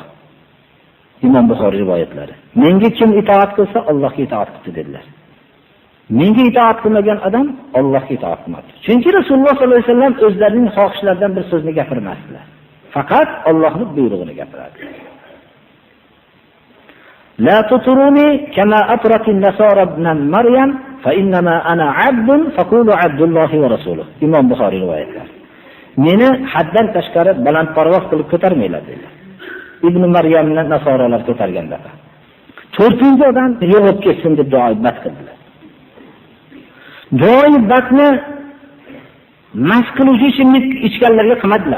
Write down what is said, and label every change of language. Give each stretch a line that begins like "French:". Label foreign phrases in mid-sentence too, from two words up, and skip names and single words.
Uzbek: Imom Buxoriy rivoyatlari. Menga kim itoat qilsa, Allohga itoat qildi dedilar. Menga itoat qilmagan odam Allohga itoat qilmadi. Chunki Rasululloh
Arabic: صلى الله عليه وسلم
Uzbek: o'zlarining xohishlaridan bir so'zni gapirmasdilar. Faqat Allohning buyrug'ini gapiradi.
Arabic: لا تطروني كما أطرت النصارى ابن مريم فإنما أنا عبد فقولوا عبد الله ورسوله.
Uzbek: Imom Buxoriy rivoyatlari. Meni haddan tashqari balandparvoz qilib ko'tarmaylar dedilar. Ibn Maryamni nasoralar ko'targanda. 4-chi odam yo'q ketsin deb duoibat qildilar. Duoibatni mast qiluvchi ichimlik ichganlarga qilmadilar.